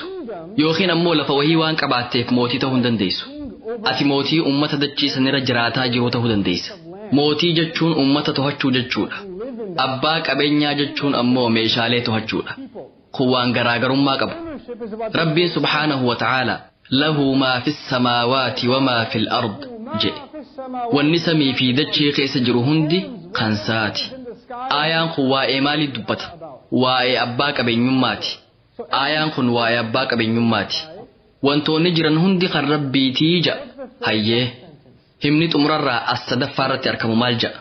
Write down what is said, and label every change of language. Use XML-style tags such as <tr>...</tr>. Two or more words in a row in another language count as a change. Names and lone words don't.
<om>Yookiin ammoo lafa wahii waan qabaatteef mootii ta'uu hin dandeessu. Ati mootii ummata dachii sanirra jiraataa jiru ta'uu dandeessa. Mootii jechuun ummata to'achuu jechuudha. Abbaa qabeenyaa jechuun ammoo meeshaalee to'achuudha. Kun waan garaagarummaa qabu.</om> <ar>Rabbiin سبحانه وتعالى له ما في السماوات وما في الأرض jedhe.</ar> <om>Wanni samii fi dachee keessa jiru hundi kan isaati. Aayaan kun waa'ee maalii dubbata? Waa'ee abbaa qabeenyummaati. Aayaan kun waa'ee abbaa qabeenyummaati. Wantoonni jiran hundi kan Rabbiitii ja'a. Hayyee. Himni xumurarraa as sadaffaa irratti argamu maal ja'a?</om>